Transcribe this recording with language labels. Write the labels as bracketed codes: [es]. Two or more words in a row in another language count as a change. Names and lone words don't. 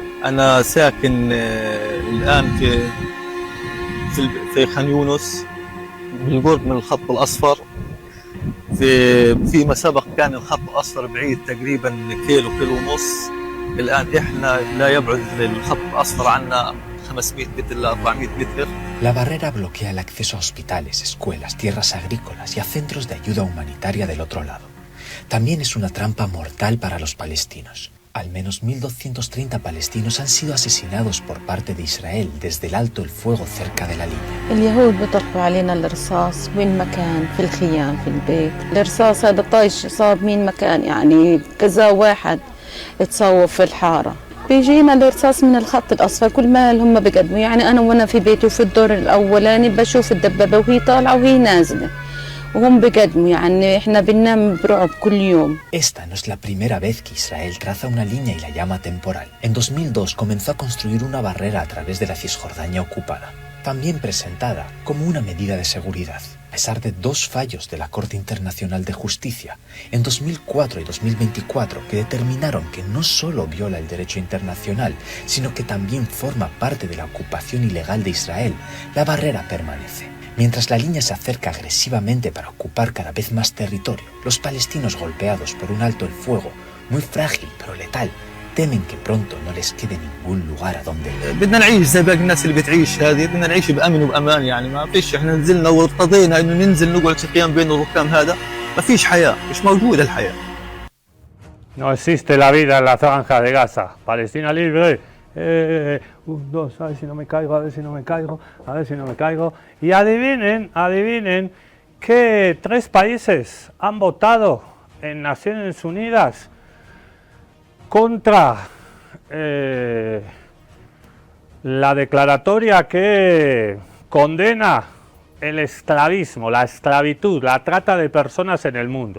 [ar] انا ساكن الان في خان يونس بالقرب من الخط الاصفر. في ما سبق كان الخط الاصفر بعيد تقريبا كيلو ونص. الان احنا لا يبعد الخط الاصفر عنا [es] 500 metros a 400 metros. La barrera bloquea el acceso a hospitales, escuelas, tierras agrícolas y a centros de ayuda humanitaria del otro lado. También es una trampa mortal para los palestinos. Al menos 1.230 palestinos han sido asesinados por parte de Israel desde el alto el fuego cerca de la línea. [ar] اليهود بيطلقوا علينا الرصاص وين ما كان في الخيام في البيت. الرصاص هذا طايش صاب مين مكان يعني كذا واحد اتصوف في الحارة. بيجينا الرصاص من الخط الأصفر كل ما هم بيقدموا يعني أنا وأنا في بيتي وفي الدور الأولاني بشوف الدبابة وهي طالعة وهي نازلة وهم بيقدموا يعني إحنا بننام برعب كل يوم. [es] Esta no es la primera vez que Israel traza una línea y la llama temporal. En 2002 comenzó a construir una barrera a través de la Cisjordania ocupada, también presentada como una medida de seguridad. A pesar de 2 fallos de la Corte Internacional de Justicia en 2004 y 2024 que determinaron que no solo viola el derecho internacional, sino que también forma parte de la ocupación ilegal de Israel, la barrera permanece. Mientras la línea se acerca agresivamente para ocupar cada vez más territorio, los palestinos golpeados por un alto el fuego, muy frágil pero letal, temen que pronto no les quede ningún lugar a donde ir. [ar] بدنا نعيش زي باقي الناس اللي بتعيش هذه، بدنا نعيش بأمن وبأمان يعني ما فيش احنا نزلنا وارتضينا انه ننزل نقعد في خيام بين الركام هذا، ما فيش حياة، مش موجودة الحياة. [es] No existe la vida en la franja de Gaza. Palestina libre. 1, 2, a ver si no me caigo, a ver si no me caigo, a ver si no me caigo. Y adivinen que 3 países han votado en Naciones Unidas contra la declaratoria que condena el esclavismo, la esclavitud, la trata de personas en el mundo.